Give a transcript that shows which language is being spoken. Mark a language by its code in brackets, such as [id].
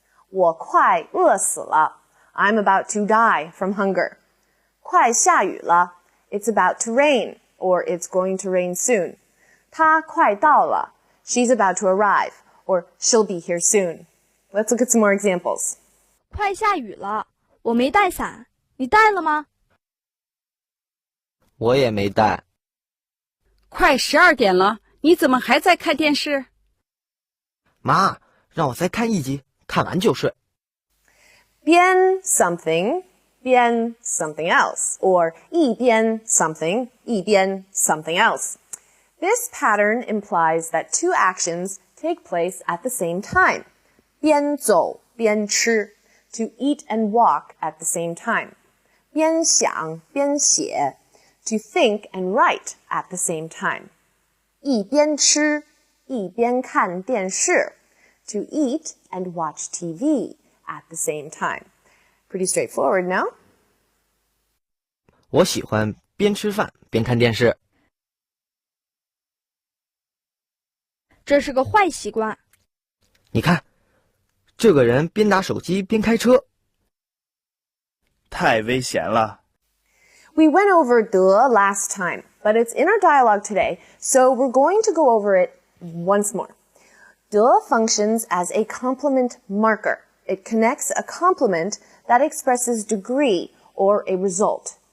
[zh] 我快饿死了. [en] I'm about to die from hunger. [zh] 快下雨了. [en] It's about to rain, or it's going to rain soon. [zh] 她快到了. [en] She's about to arrive, or she'll be here soon. Let's look at some more examples. [zh] 快下雨了，我没带伞，你带了吗？我也没带。快12点了，你怎么还在看电视？妈，让我再看一集，看完就睡。 [en] 边 something, 边 something else, or 一边 something, 一边 something else. This pattern implies that two actions take place at the same time. [zh] 边走边吃, [en] to eat and walk at the same time. [zh] 边想边写, [en] to think and write at the same time. [zh] 一边吃一边看电视, [en] to eat and watch TV at the same time. Pretty straightforward, no? [zh] 我喜欢边吃饭边看电视。这是个坏习惯。你看，这个人边打手机边开车。太危险了。 [en] We went over 的 last time, but it's in our dialogue today, so we're going to go over it once more. 的 functions as a complement marker. It connects a complement that expresses degree or a result.